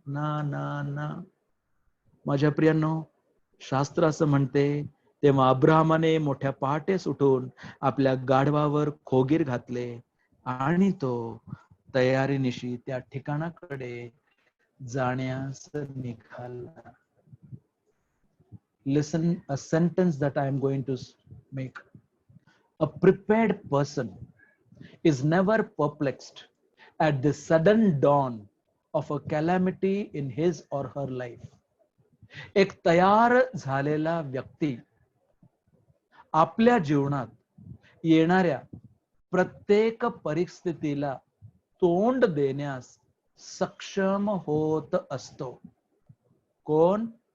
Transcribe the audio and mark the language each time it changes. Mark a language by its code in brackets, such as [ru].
[mr] ना ना ना. माझ्या प्रियांनो, शास्त्र असं म्हणते, तेव्हा अब्राहमाने मोठ्या पहाटेस उठून आपल्या गाढवावर खोगीर घातले आणि तो तयारीनिशी त्या ठिकाणाकडे जाण्यास निघाला. [en] Listen a sentence that I am going to make. A prepared person is never perplexed at the sudden dawn of a calamity in his or her life. [mr] एक तयार झालेला व्यक्ती आपल्या जीवनात येणाऱ्या प्रत्येक परिस्थितीला तोंड देण्यास सक्षम होत असतो. कोण?